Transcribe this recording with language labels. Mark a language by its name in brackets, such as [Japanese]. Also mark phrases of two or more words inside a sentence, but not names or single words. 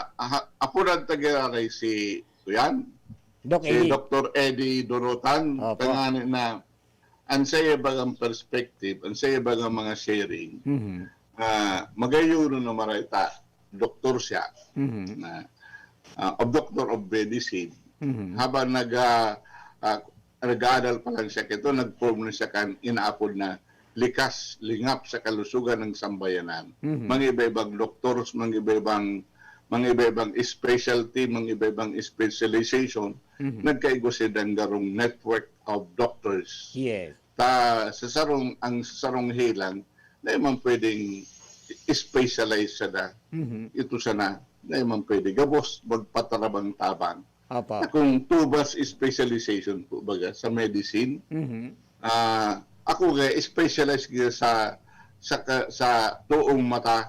[Bikol] Apo nagtagilaray si Doc si Eddie. Dr. Eddie Dorotan, Opo. tanganin na, ang saya bagang perspective, ang saya bagang mga sharing, magayon na marita, doktor siya, na [English] doctor of medicine, [Bikol] habang nag-aaral pa lang siya, ito nag-form na siya kan inaapod na likas, [Filipino] lingap sa kalusugan ng sambayanan. [Bikol] Mga iba-ibang doctors, mga iba-ibang specialty, mga iba-ibang specialization, nagkaigo silang garong [English] network of doctors. Yes. [Bikol] Sa sarong hilang, na man pwedeng specialize siya na. Ito sana, na man pwede gabos, magpatarabang-tabang. Opo. Kung tubas specialization po baga sa medicine, ako specialize sa tuong mata.